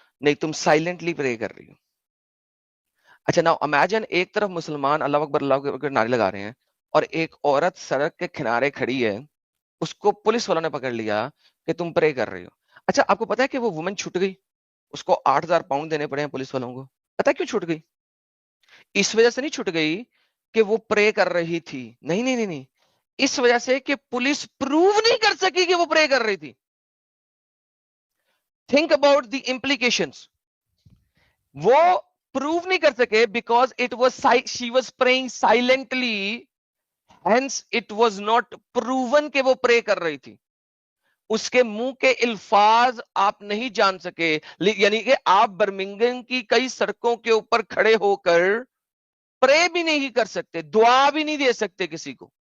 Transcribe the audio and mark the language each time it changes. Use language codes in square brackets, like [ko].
[ur] نہیں, تم سائلنٹلی پرے کر رہی ہو. اچھا ناؤ امیجن, ایک طرف مسلمان اللہ اکبر نعرے لگا رہے ہیں اور ایک عورت سڑک کے کنارے کھڑی ہے, اس کو پولیس والوں نے پکڑ لیا کہ تم پرے کر رہی ہو. اچھا آپ کو پتا ہے کہ وہ وومن چھٹ گئی, اس کو 8,000 پاؤنڈ دینے پڑے ہیں پولیس والوں کو. پتا ہے کیوں چھٹ گئی؟ اس وجہ سے نہیں چھٹ گئی کہ وہ پرے کر رہی تھی, نہیں, اس وجہ سے کہ پولیس پروو نہیں کر سکی کہ وہ پرے کر رہی تھی. [en] Think about the implications. [ur] وہ پروو نہیں کر سکے [en] because she was praying silently, hence it was not proven [ur] کہ وہ پرے کر رہی تھی. اس کے منہ کے الفاظ آپ نہیں جان سکے, یعنی کہ آپ برمنگم کی کئی سڑکوں کے اوپر کھڑے ہو کر پرے بھی نہیں کر سکتے, دعا بھی نہیں دے سکتے کسی کو.